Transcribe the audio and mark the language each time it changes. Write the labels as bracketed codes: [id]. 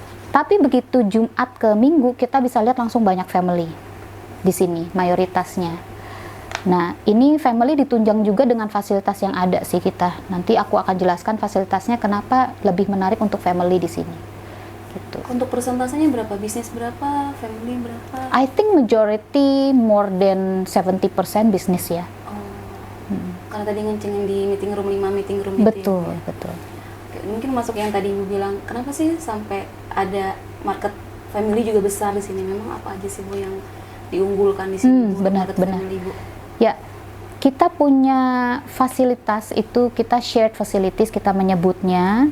[id] Tapi begitu Jumat ke Minggu kita bisa lihat langsung banyak family di sini mayoritasnya. Nah, ini family ditunjang juga dengan fasilitas yang ada sih kita. Nanti aku akan jelaskan fasilitasnya kenapa lebih menarik untuk family di sini. Gitu. Untuk persentasenya berapa? Bisnis berapa? Family berapa? [en] I think majority more than 70% bisnis ya. [id] Karena tadi ngencengin di meeting room 5 meeting room Betul, itu ya. betul. Mungkin masuk yang tadi Ibu bilang, kenapa sih sampai ada market family juga besar di sini? Memang apa aja sih Bu yang diunggulkan di sini? Benar. Family, Bu? Ya, kita punya fasilitas itu, kita shared facilities kita menyebutnya.